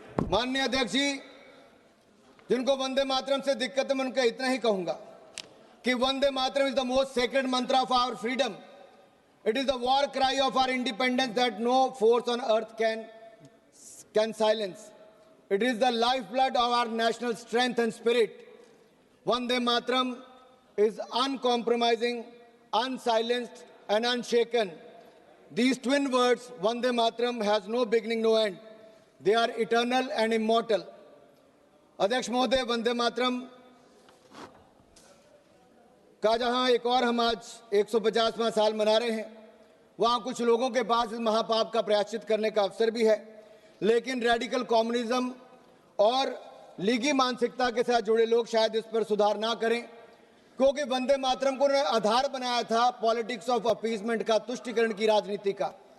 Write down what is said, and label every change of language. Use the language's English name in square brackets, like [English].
[Hindi] माननीय अध्यक्ष जी, जिनको वंदे मातरम से दिक्कत है, मैं उनका इतना ही कहूंगा कि Vande Mataram [English] Is the most sacred mantra of our freedom. It is the war cry of our independence that no force on earth can silence. It is the lifeblood of our national strength and spirit. Vande Mataram is uncompromising, unsilenced, and unshaken. These twin words, Vande Mataram, has no beginning, no end. They are eternal and immortal. [Hindi] अध्यक्ष महोदय, वंदे मातरम का जहां एक और हम आज 150वां साल मना रहे हैं, वहां कुछ लोगों के पास इस महापाप का प्रायश्चित करने का अवसर भी है, लेकिन रेडिकल कम्युनिज्म और लीगी मानसिकता के साथ जुड़े लोग शायद इस पर सुधार ना करें, क्योंकि वंदे मातरम को आधार बनाया था [English] politics of appeasement [Hindi] का, तुष्टीकरण की राजनीति का।